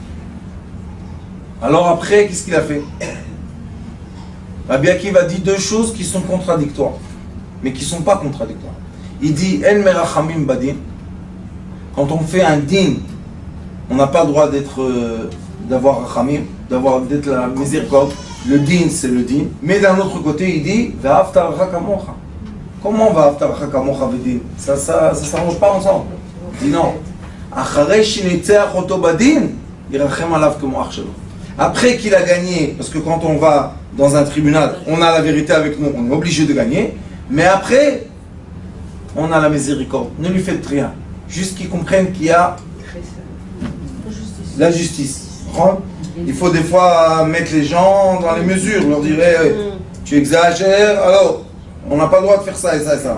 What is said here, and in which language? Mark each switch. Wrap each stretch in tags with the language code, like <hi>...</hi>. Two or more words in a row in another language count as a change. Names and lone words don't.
<fr>Alors après, qu'est-ce qu'il a fait? Rabbi Akiva dit deux choses qui sont contradictoires, mais qui ne sont pas contradictoires. Il dit</fr> <he>אין מרחמים בדין.</he> <fr>Quand on fait un din, on n'a pas le droit d'avoir rachamim, d'être la miséricorde. Le din, c'est le din. Mais d'un autre côté, il dit</fr> <he>ואהבת לך כמוך. Comment ואהבת לך כמוך ודין?</he> <fr>Ça s'arrange pas ensemble. Il dit non.</fr> <he>אחרי שנצח אותו בדין ירחם עליו כמו אח שלו.</he> <fr>Après qu'il a gagné, parce que quand on va dans un tribunal, on a la vérité avec nous, on est obligé de gagner. Mais après, on a la miséricorde. Ne lui faites rien. Juste qu'il comprenne qu'il y a la justice. Il faut des fois mettre les gens dans les mesures, leur dire tu exagères, alors on n'a pas le droit de faire ça et ça et ça.</fr>